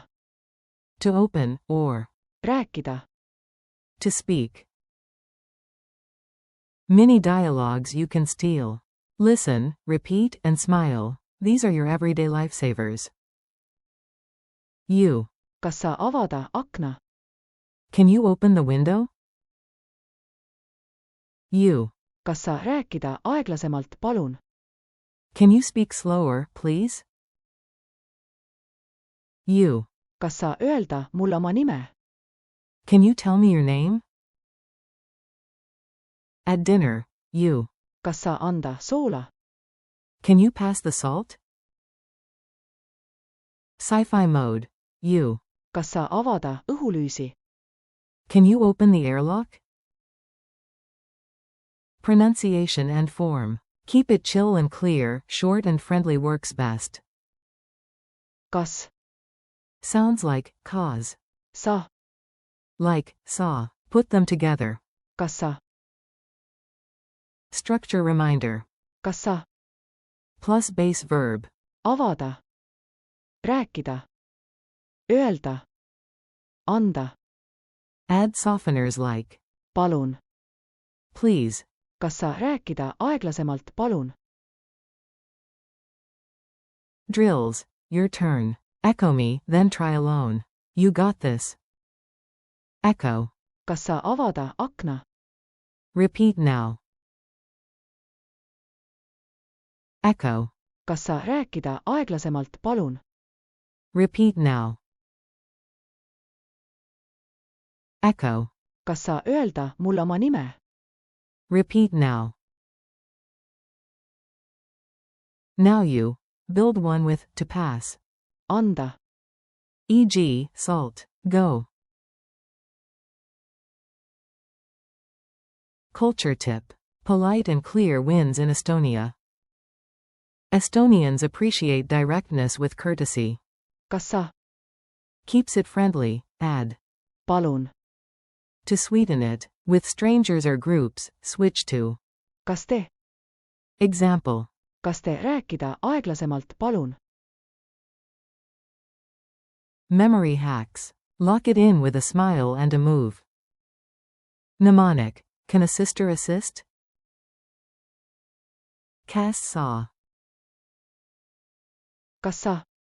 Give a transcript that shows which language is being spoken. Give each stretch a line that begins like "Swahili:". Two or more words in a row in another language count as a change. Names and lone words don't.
English: to open, or
Estonian: rääkida.
English: to speak. Mini dialogues you can steal. Listen, repeat, and smile. These are your everyday lifesavers. You.
Estonian: kas sa avada akna.
English: Can you open the window? You.
Estonian: kas sa rääkida aeglasemalt, palun?
English: Can you speak slower, please? You.
Estonian: kas sa öelda mulle oma nime?
English: Can you tell me your name? At dinner. You.
Estonian: kas sa anda soola?
English: Can you pass the salt? Sci-fi mode. You.
Estonian: kas sa avada õhulüüsi?
English: Can you open the airlock? Pronunciation and form. Keep it chill and clear, short and friendly works best.
Estonian: kas
English: Sounds like cause.
Estonian: sa.
English: Like saw. Put them together.
Estonian: kas sa.
English: Structure reminder.
Estonian: kas sa.
English: Plus base verb.
Estonian: avada. rääkida. öelda. anda.
English: Add softeners like
Estonian: palun.
English: please.
Estonian: kas sa rääkida aeglasemalt, palun?
English: Drills. Your turn. Echo me, then try alone. You got this. Echo.
Estonian: kas sa avada akna?
English: Repeat now. Echo.
Estonian: kas sa rääkida aeglasemalt, palun?
English: Repeat now. Echo.
Estonian: kas sa öelda mulle oma nime?
English: Repeat now. Now you. Build one with to pass.
Estonian: anda.
English: E.g., salt. Go. Culture tip. Polite and clear wins in Estonia. Estonians appreciate directness with courtesy.
Estonian: kas sa.
English: Keeps it friendly. Add
Estonian: palun.
English: to sweeten it. With strangers or groups, switch to
Estonian: kas te.
English: example.
Estonian: kas te rääkida aeglasemalt, palun?
English: Memory hacks. Lock it in with a smile and a move. Mnemonic. Can a sister assist? Cast saw.
Estonian: kas sa.